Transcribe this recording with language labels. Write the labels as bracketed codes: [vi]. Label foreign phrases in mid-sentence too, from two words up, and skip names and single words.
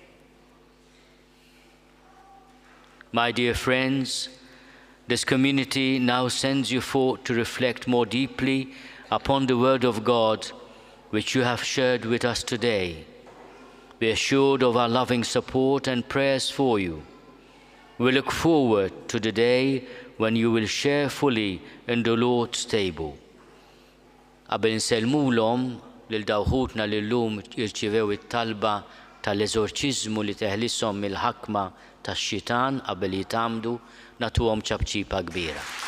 [en] My dear friends, this community now sends you forth to reflect more deeply upon the Word of God, which you have shared with us today. Be assured of our loving support and prayers for you. We look forward to the day when you will share fully in the Lord's table. [mt] Qabel nselmulhom lil dawħutna li llum jirċievew it-talba tal-eżorċiżmu li teħlishom mill-ħakma tax-xitan qabel jitamdu, nagħtuhom ċabċipa kbira.